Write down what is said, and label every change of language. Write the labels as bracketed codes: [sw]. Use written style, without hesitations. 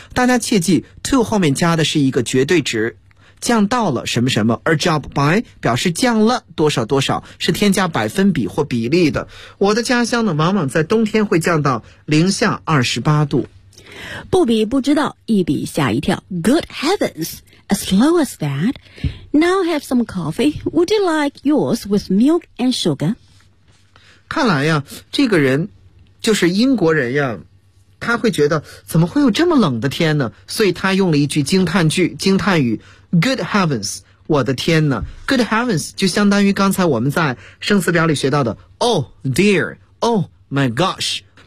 [zh] 大家切记 to 后面加的是一个绝对值，降到了什么什么，而 drop by 表示降了多少多少，是添加百分比或比例的。我的家乡呢往往在冬天会降到零下28度。不比不知道，一比吓一跳。 [en] Good heavens, as low as that? Now have some coffee. Would you like yours with milk and sugar? [zh] 看来呀，这个人就是英国人呀，他会觉得怎么会有这么冷的天呢，所以他用了一句惊叹句，惊叹语。 [en] Good heavens， [zh] 我的天呢。Good heavens 就相当于刚才我们在生词表里学到的 Oh dear， [en] Oh my gosh。